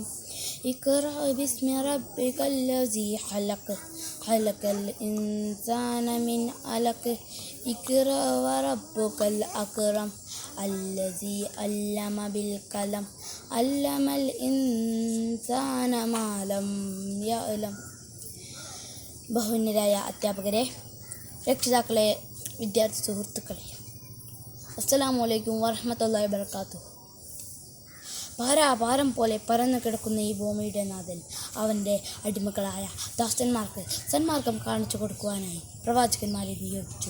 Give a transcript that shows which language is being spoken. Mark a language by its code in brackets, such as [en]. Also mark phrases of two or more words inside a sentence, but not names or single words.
[ar] اقرأ باسم ربك الذي خلق. خلق الإنسان من علق. اقرأ وربك الأكرم. الذي علم بالقلم علم الإنسان ما لم يعلم. [ml] ബഹുമാന്യരായ അധ്യാപകരെ, രക്ഷിതാക്കളെ, വിദ്യാർത്ഥി സുഹൃത്തുക്കളെ, [ar] السلام عليكم ورحمة الله وبركاته. [ml] ഭാരം പോലെ പരന്നു കിടക്കുന്ന ഈ ഭൂമിയുടെ നാഥൻ അവൻ്റെ അടിമകളായ ദാസന്മാർക്ക് സന്മാർഗം കാണിച്ചു കൊടുക്കുവാനായി പ്രവാചകന്മാരെ നിയോഗിച്ചു.